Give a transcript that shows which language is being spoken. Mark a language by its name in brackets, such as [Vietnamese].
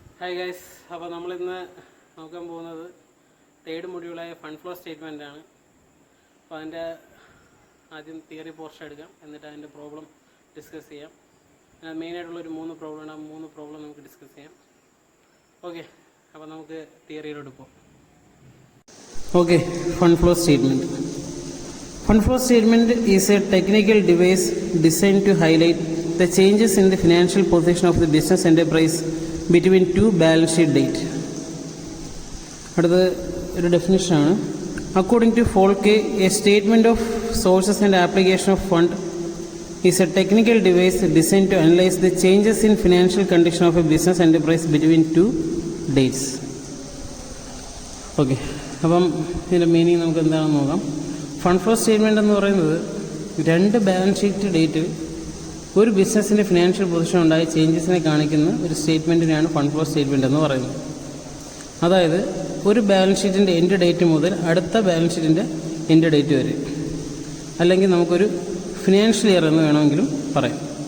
[Malayalam] Hi guys, അപ്പോൾ നമ്മളിന്ന് നോക്കാൻ പോകുന്നത് തേർഡ് മൊഡ്യൂളായ ഫണ്ട് ഫ്ലോ സ്റ്റേറ്റ്മെൻ്റ് ആണ്. അപ്പോൾ അതിൻ്റെ ആദ്യം തിയറി പോർഷൻ എടുക്കാം, എന്നിട്ട് അതിൻ്റെ പ്രോബ്ലം ഡിസ്കസ് ചെയ്യാം. മെയിനായിട്ടുള്ളൊരു 3 പ്രോബ്ലമാണ്. ആ 3 പ്രോബ്ലം നമുക്ക് ഡിസ്കസ് ചെയ്യാം. ഓക്കെ, അപ്പോൾ നമുക്ക് തിയറിയിലോട്ട് പോകാം. Okay, fund flow statement. [English] Fund flow statement is a technical device designed to highlight the changes in the financial position of the business enterprise between two balance sheet dates. [Malayalam] അടുത്ത ഒരു ഡെഫിനിഷനാണ്. [English] According to Folke, a statement of sources and application of fund is a technical device designed to analyze the changes in financial condition of a business enterprise between two dates. [Malayalam] Okay, അപ്പം ഇതിൻ്റെ meaning നമുക്ക് എന്താണെന്ന് നോക്കാം. Fund flow statement എന്ന് പറയുന്നത് 2 balance sheet ഡേറ്റിൽ ഒരു ബിസിനസ്സിൻ്റെ financial position ഉണ്ടായ ചേഞ്ചസിനെ കാണിക്കുന്ന ഒരു സ്റ്റേറ്റ്മെൻറ്റിനെയാണ് ഫണ്ട് ഫ്ലോ സ്റ്റേറ്റ്മെൻറ്റ് എന്ന് പറയുന്നത്. അതായത് ഒരു ബാലൻസ് ഷീറ്റിൻ്റെ എൻഡ് ഡേറ്റ് മുതൽ അടുത്ത ബാലൻസ് ഷീറ്റിൻ്റെ എൻഡ് ഡേറ്റ് വരെ, അല്ലെങ്കിൽ നമുക്കൊരു ഫിനാൻഷ്യൽ ഇയർ എന്ന് വേണമെങ്കിലും പറയാം.